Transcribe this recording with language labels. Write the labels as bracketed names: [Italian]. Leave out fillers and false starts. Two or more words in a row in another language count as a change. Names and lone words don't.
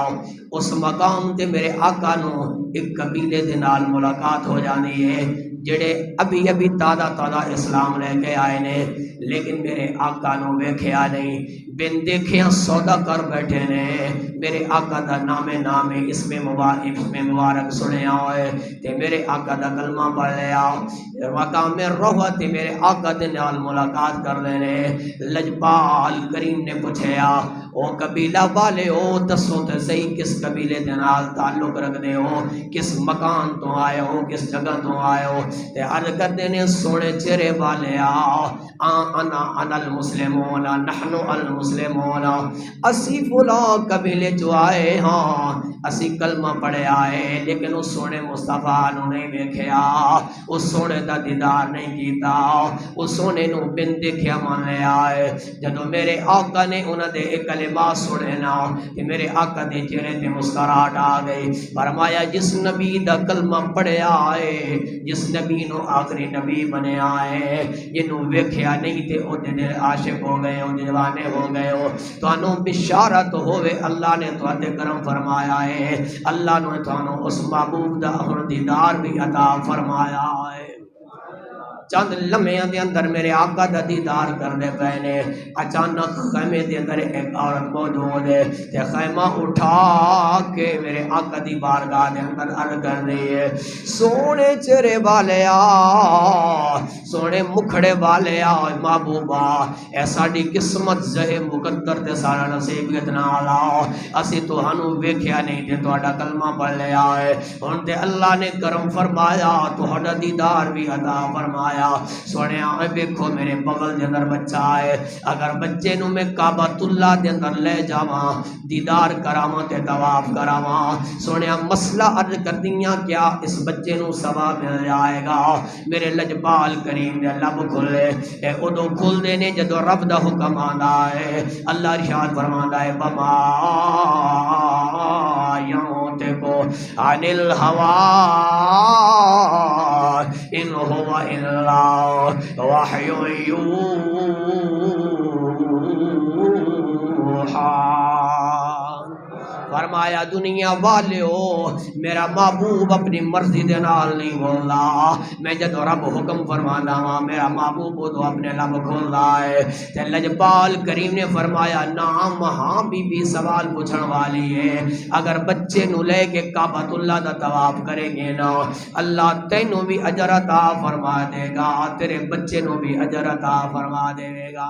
[Punjabi] اس مقام تے میرے آقا نو ایک قبیلے دے نال ملاقات ہو جانی ہے جڑے ابھی ابھی تازہ اسلام لے کے آئے نے، لیکن میرے آقا نو ویکھیا نہیں، بن دیکھیا سودا کر بیٹھے نے۔ میرے آقا دا نام اسم مبارک سنیا ہوئے تے میرے آقا دا کلمہ پڑھ لیا، مقام روحہ تے میرے آقا دے نال ملاقات کر لینے۔ لجپال کریم نے پوچھیا، او قبیلہ والے ہو دسو تے صحیح کس قبیلے دے نال تعلق رکھدے ہو، کس مکان تو آئے ہو، کس جگہ تو آئے ہو؟ تے عرض کردے نے سونے چہرے والے [Arabic] انا المسلمون، نحن المسلمون، [Punjabi] اسی فلاں قبیلے جو آئے ہاں، اسی کلمہ پڑھے آئے، لیکن اس سونے مصطفیٰ نو نہیں ویکھیا، اس سونے دا دیدار نہیں کیتا، اس سونے نو بن دیکھیا مان لے آئے۔ جدو میرے آقا نے انہاں دے ایک کلمات سنے نا کہ میرے آقا دے چہرے تے مسکراہٹ آ گئی، فرمایا جس نبی دا کلمہ پڑھے آئے، جس نبی نو آخری نبی بنے آئے، جنوں ویکھیا نہیں تے او دے دل عاشق ہو گئے ہو، دیوانے ہو گئے ہو، تانوں بشارت ہوئے اللہ نے تواڈے کرم فرمایا ہے، اللہ نے تانوں اس محبوب دا دیدار بھی عطا فرمایا ہے۔ چند لمحیاں دے اندر میرے آقا دا دیدار کرنے پے نے، اچانک خیمے دے اندر ایک عورت موجود ہے تے خیمہ اٹھا کے میرے آقا دی بارگاہ دے اندر عرض کر رہی ہے، سونے چہرے والے سونے مکھڑے والے محبوبہ، اے ساڈی قسمت زہ مقدر تے سارا نصیب کتنا آلا، اسی تہانوں ویکھیا نہیں تے تہاڈا کلمہ پڑھ لیا ہے، ہن تے اللہ نے کرم فرمایا تہاڈا دیدار بھی عطا فرمایا۔ سونے آئے دیکھو میرے بغل دے اندر بچہ ہے، اگر بچے نو میں کعبۃ اللہ دے اندر لے جاواں، دیدار کراواں تے طواف کراواں، سونے مسئلہ عرض کر دیاں کیا اس بچے نو ثواب مل جائے گا؟ میرے لجپال کریم نے لب کھلے، اے ادو کھل دے نے جدو رب دا حکم آندا ہے، اللہ ارشاد فرماندا ہے، [Arabic] بما ينطق عن الهوى ان هو الا وحی یوحی۔ [Punjabi] فرمایا دنیا والے ہو، میرا محبوب اپنی مرضی دے نال نہیں بولدا، میں جدو رب حکم فرمانا ہاں میرا محبوب تو اپنے لب کھولدا ہے۔ تے لجپال کریم نے فرمایا نام ہاں بی بی سوال پوچھن والی ہے، اگر بچے نو لے کے کعبۃ اللہ دا طواف کرے گے نا، اللہ تینوں بھی اجر عطا فرما دے گا، تیرے بچے نو بھی اجر عطا فرما دے گا۔